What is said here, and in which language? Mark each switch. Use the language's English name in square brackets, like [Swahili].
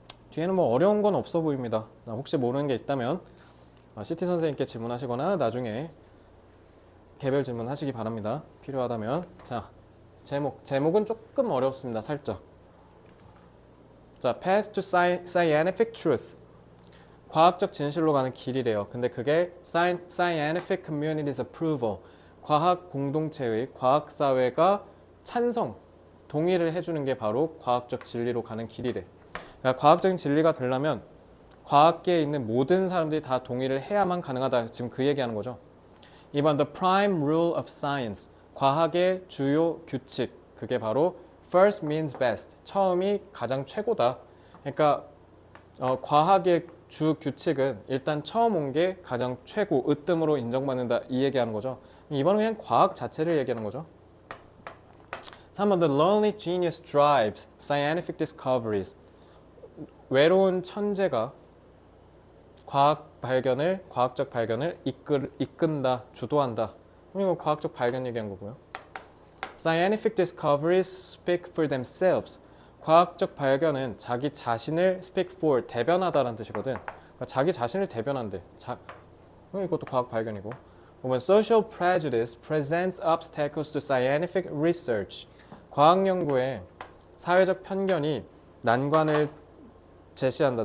[Korean] 뒤에는 뭐 어려운 건 없어 보입니다. 혹시 모르는 게 있다면 CT 선생님께 질문하시거나 나중에 개별 질문하시기 바랍니다. 필요하다면. 자, 제목은 조금 어렵습니다. 살짝. [English] 자, Path to Scientific Truth. [Korean] 과학적 진실로 가는 길이래요. [English] 근데 그게 Scientific Community's Approval. [Korean] 과학 공동체의 과학사회가 찬성, 동의를 해주는 게 바로 과학적 진리로 가는 길이래. 그러니까 과학적인 진리가 되려면 과학계에 있는 모든 사람들이 다 동의를 해야만 가능하다. 지금 그 얘기하는 거죠. 이번 [English] the prime rule of science. [Korean] 과학의 주요 규칙. 그게 바로 [English] first means best. [Korean] 처음이 가장 최고다. 그러니까 과학의 주 규칙은 일단 처음 온 게 가장 최고, 으뜸으로 인정받는다. 이 얘기하는 거죠. 이번은 그냥 과학 자체를 얘기하는 거죠. [English] 3번 The lonely genius drives scientific discoveries. [Korean] 외로운 천재가 과학적 발견을 이끈다, 주도한다. 이거 과학적 발견 얘기한 거고요. [English] Scientific discoveries speak for themselves. [Korean] 과학적 발견은 자기 자신을 [English] speak for, [Korean] 대변하다라는 뜻이거든. 그러니까 자기 자신을 대변한대. 이것도 과학 발견이고. 보면 [English] social prejudice presents obstacles to scientific research. [Korean] 과학 연구에 사회적 편견이 난관을 제시한다.